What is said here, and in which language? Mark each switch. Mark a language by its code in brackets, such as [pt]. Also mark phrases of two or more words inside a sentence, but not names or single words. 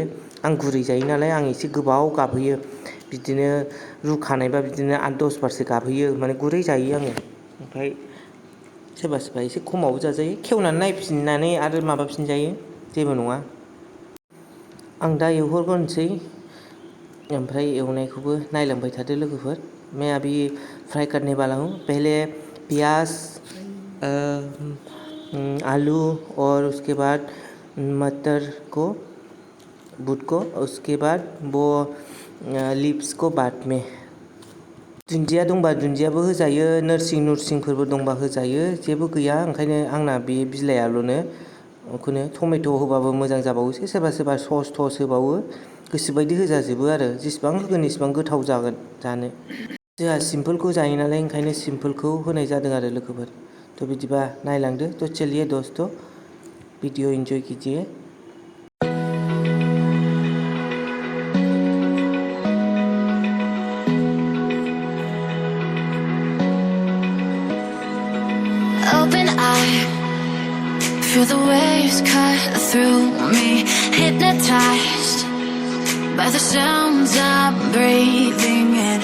[brx] आं गुरै जायो नालाय आं एसे गोबाव गाबहोयो। बिदिनो रुखानायबा बिदिनो 8-10 बारसो गाबहोयो, माने गुरै जायो आङो। ओमफ्राय सोरबा सोरबा एसे खमावबो जाजायो, खेवनानै नायफिननानै आरो माबाफिनजायो, जेबो नङा। आं दा एवहरग्रोनोसै, ओमफ्राय एवनायखौबो नायलांबाय थादो लोगोफोर। [hi] मैं अभी फ्राई करने वाला हूँ। पहले प्याज, आलू और उसके बाद मटर को, बूट को, उसके बाद वो लिप्स को बाद में। [brx] दुन्दिया दंबा दुन्दियाबो होजायो, नोरसिंफोरबो दंबा होजायो, जेबो गैया। ओंखायनो आंना बे बिलाइआल'नो, बेखौनो टमेट' होबाबो मोजां जाबावोसो। सोरबा सोरबा सस थस होबावो, गोसोबायदि होजाजोबो आरो। जेसेबां होगोन एसेबां गोथाव जागोन जानो। जोंहा सिम्पोलखौ जायो नालाय, ओंखायनो सिम्पोलखौ होनाय जादों आरो लोगोफोर। तो बिदिबा नायलांदो। [hi] तो चलिए दोस्तों, वीडियो एंजॉय कीजिए। [en] Open eye, feel the waves cut through me, hypnotized by the sounds I'm breathing in.